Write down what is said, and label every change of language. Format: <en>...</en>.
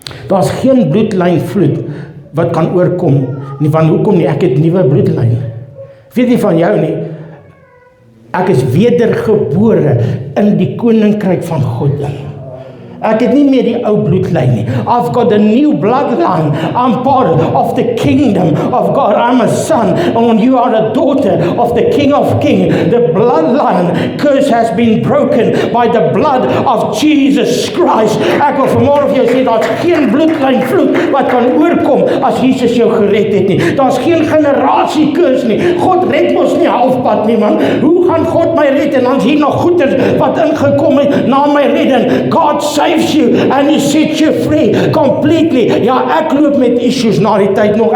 <af>Daar's geen bloedlyn vloed wat kan oorkom nie, want hoekom nie, ek het nuwe bloedlyn. Weet nie van jou nie, ek is wedergebore in die koninkryk van God in. Ek het nie meer die ou bloedlyn nie.</af> <en>I've got a new bloodline. I'm part of the kingdom of God. I'm a son, and you are a daughter of the King of Kings. The bloodline curse has been broken by the blood of Jesus Christ.</en> <af>Ek wil vanmôre vir jou sê, daar's geen bloedlyn vloed wat kan oorkom as Jesus jou gered het nie. Daar's geen generasie curse nie. God red ons nie halfpad nie, man. Hoe gaan God my red en dan is hier nog goeders wat ingekom het na my redding?</af> <en>God saves you and He sets you free completely.</en> <af>Ja, ek loop met issues na die tyd nog.</af>